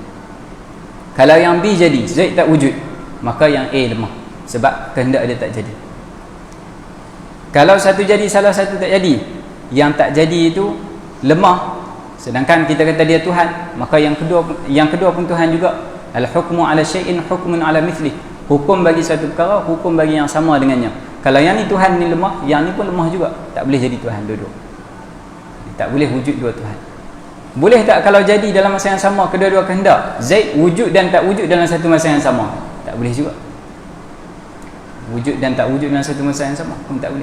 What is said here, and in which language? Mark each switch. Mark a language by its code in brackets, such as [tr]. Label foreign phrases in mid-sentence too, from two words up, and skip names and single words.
[ms] Kalau yang B jadi, Zaid tak wujud, maka yang A lemah sebab kehendak dia tak jadi. Kalau satu jadi, salah satu tak jadi, yang tak jadi itu lemah, sedangkan kita kata dia Tuhan, maka yang kedua pun Tuhan juga. [ar] الحكم على الشيء حكم على مثله. [ms] Hukum bagi satu perkara, hukum bagi yang sama dengannya. Kalau yang ni Tuhan ni lemah, yang ni pun lemah juga, tak boleh jadi Tuhan dua-dua. Tak boleh wujud dua Tuhan. Boleh tak kalau jadi dalam masa yang sama kedua-dua kehendak, Zaid wujud dan tak wujud dalam satu masa yang sama? Tak boleh juga. Wujud dan tak wujud dalam satu masa yang sama pun tak boleh.